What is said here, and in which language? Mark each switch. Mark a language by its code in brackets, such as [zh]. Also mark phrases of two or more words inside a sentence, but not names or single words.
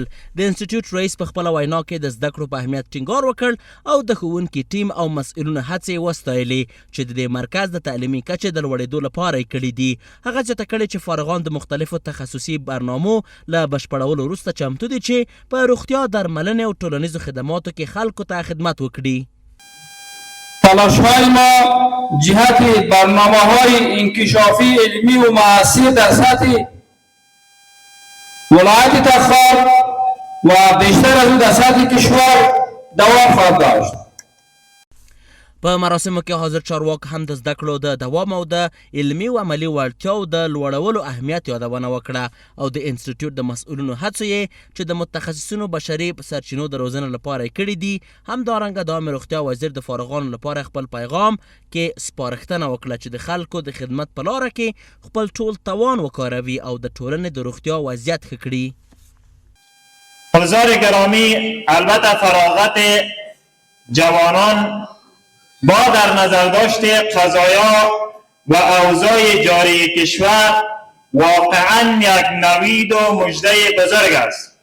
[ps] د انسټیټیوټ رئیس په خپله وینا کې د زده کړو په اهمیت ټینګار وکړ او د ښوونکي ټیم او مسؤلینو هڅې وستایلې چې د دې مرکز د تعلیمي کچې د لوړېدو لپاره یې کړي دي. هغه زیاته کړې چې فارغان د مختلفو تخصصي برنامو له بشپړولو وروسته چمتو دي چې په روغتیا درملنې او ټولنیزو خدماتو کې خلکو ته خدمت وکړي. [fa] تلاش‌های ما جهت برنامه‌های انکشافی علمی و معاصر در سطح ولایت تخار و بیشتر از اون در سطح کشور دوام خواهد داشت. [ps] په مراسمو کې حاضر چارواکو هم د زده کړو د دوام او د علمي او عملي وړتیاو د لوړولو اهمیت یادونه وکړه او د انسټیټیوټ د مسؤلینو هڅو یې چې د متخصصینو بشري سرچینو د روزنې لپاره یې کړي دي. همدارنګه د عامې روغتیا وزیر د فارغانو لپاره خپل پیغام کې سپارښتنه وکړه چې د خلکو د خدمت په لاره کې خپل ټول توان وکاروي او د ټولنې د روغتیا وضعیت ښه کړي. [fa] حضار گرامی، البته فراغت جوانان با در نظر داشت قضایا و اوضاع جاری کشور واقعا یک نوید و مژده بزرگ است.